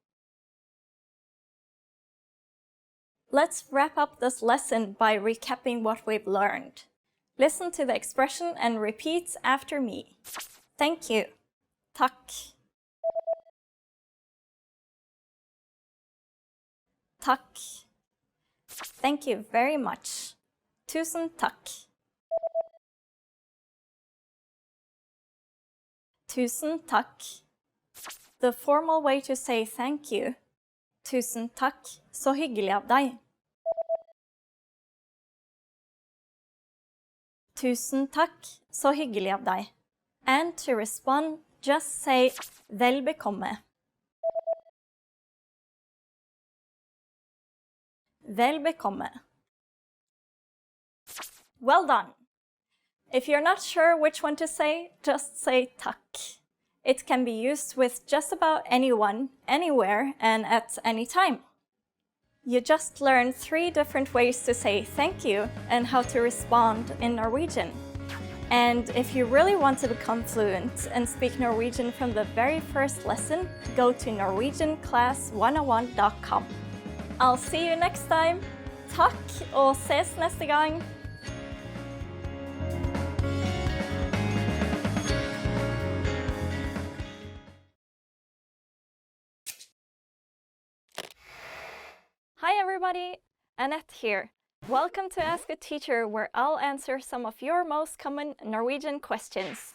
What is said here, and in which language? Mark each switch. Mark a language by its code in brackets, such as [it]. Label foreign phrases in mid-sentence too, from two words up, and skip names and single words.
[en] Let's wrap up this lesson by recapping what we've learned. Listen to the expression and repeat after me. Thank you. [no] Takk. Takk. [en] Thank you very much. [no] Tusen takk. Tusen takk. [en] The formal way to say thank you. [no] Tusen takk, så hyggelig av deg. Tusen takk, så hyggelig av deg. [en] And to respond, just say [no] vel bekomme. Vel bekomme. [en] Well done. If you're not sure which one to say, just say takk. It can be used with just about anyone, anywhere, and at any time. You just learned 3 different ways to say thank you and how to respond in Norwegian. And if you really want to become fluent and speak Norwegian from the very first lesson, go to norwegianclass101.com. I'll see you next time. [no] Takk og ses neste gang. [en] Hi everybody, Annette here. Welcome to Ask a Teacher, where I'll answer some of your most common Norwegian questions.